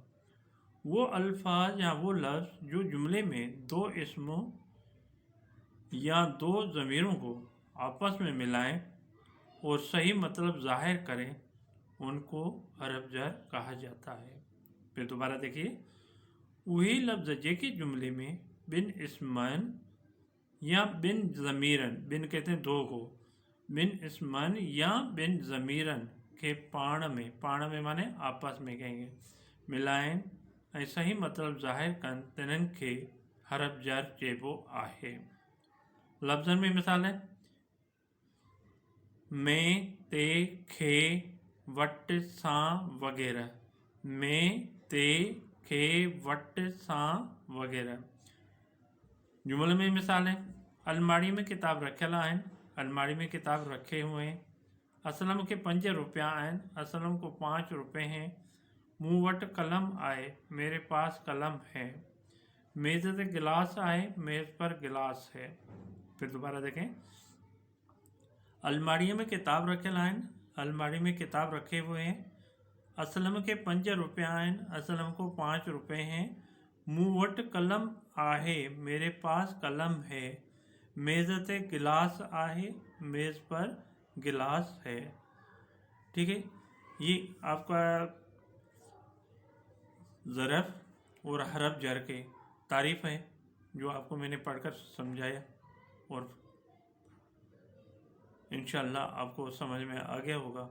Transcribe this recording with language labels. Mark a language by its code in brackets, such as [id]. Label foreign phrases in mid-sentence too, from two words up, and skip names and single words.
[ur] وہ الفاظ یا وہ لفظ جو جملے میں دو اسموں یا دو ضمیروں کو آپس میں ملائیں اور صحیح مطلب ظاہر کریں ان کو حرف جر کہا جاتا ہے. پھر دوبارہ دیکھیے، وہی لفظ جیکے جملے میں بین اسمن یا بین ضمیرن، بین کہتے ہیں دو کو، بین اسمن یا بین ضمیرن [sd] के पाण में [ur] مانے آپس میں کہیں گے, [sd] मिलाइन ऐं सही मतलब ज़ाहिर कनि तिन्हनि खे हरफ जर चइबो आहे। लफ्ज़नि में मिसाल है में, ते, खे, वट, सां वग़ैरह। में, ते, खे, वट, सां वग़ैरह। जुमले में मिसाल है अलमारी में किताब रखियल आहिनि। [ur] الماری میں کتاب رکھے ہوئے ہیں. [sd] असलम के 5 रुपया आहिनि। [ur] اسلم کو 5 روپے ہیں. [sd] मूं वटि कलम आहे, [ur] میرے پاس قلم ہے. [sd] मेज़ पे गिलास आहे, [ur] میز پر گلاس ہے. [sd] फिर दोबारा देखें, अलमारीअ में किताब रखियल आहिनि, [ur] الماری میں کتاب رکھے ہوئے ہیں. [sd] असलम के 5 रुपया आहिनि, [ur] اسلم کو 5 روپے ہیں. [sd] मूं वटि कलम आहे, [ur] میرے پاس قلم ہے. [sd] मेज़ ते गिलास आहे, [ur] میز پر گلاس ہے. ٹھیک ہے، یہ آپ کا ظرف اور حرف جر کے تعریف ہے جو آپ کو میں نے پڑھ کر سمجھایا، اور ان شاء اللہ آپ کو سمجھ میں آ گیا ہوگا.